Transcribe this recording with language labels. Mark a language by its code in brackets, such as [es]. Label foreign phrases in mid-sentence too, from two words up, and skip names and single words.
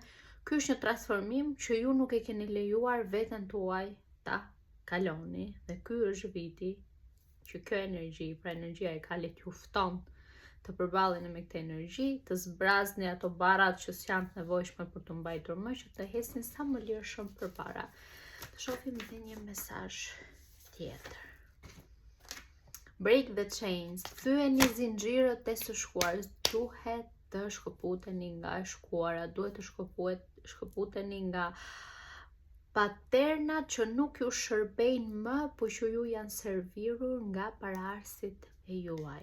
[sq] Ky është një transformim që ju nuk e keni lejuar veten tuaj ta kaloni dhe ky është viti që kjo energji, pra energjia e kalit ju fton të përballeni me këtë energji, të zbrazni ato barrat që s'janë të nevojshme për të mbajtur më, që të hesni sa më lirshëm përpara. Të shohim edhe një mesazh tjetër. [en] Break the chains. [sq] Thyeni zinxhirët e së shkuarës. Duhet të shkëputeni nga e shkuara, duhet të shkëputeni nga paternat që nuk ju shërbejnë më, por që ju janë servirur nga paraardhësit e juaj.